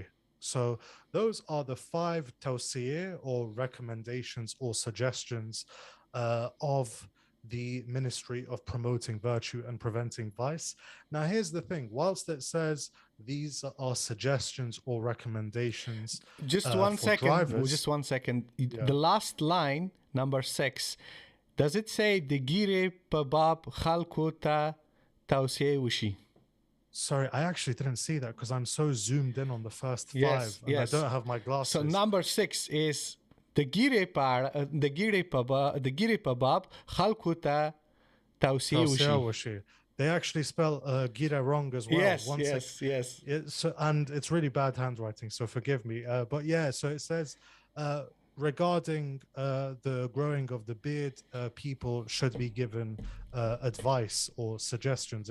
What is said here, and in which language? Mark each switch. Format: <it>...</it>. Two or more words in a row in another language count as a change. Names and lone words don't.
<en>So those are the five tawsiyah or recommendations or suggestions of the Ministry of Promoting Virtue and Preventing Vice. Now, here's the thing: whilst it says these are suggestions or recommendations Just one for second. drivers, Just 1 second. yeah. The last line, number 6, does it say the</en> <ps>ږیرې په باب خلکو ته توصیه وشي?</ps> <en>Sorry, I actually didn't see that because I'm so zoomed in on the first five, Yes, and I yes. don't have my glasses. So number 6 is the</en> <ps>ږیرې په باب خلکو ته توصیه وشي.</ps> <en>Washi. They actually spell Gira wrong as well. Yes, yes. So, and it's really bad handwriting, so forgive me. But yeah, so it says regarding the growing of the beard, people should be given advice or suggestions.</en>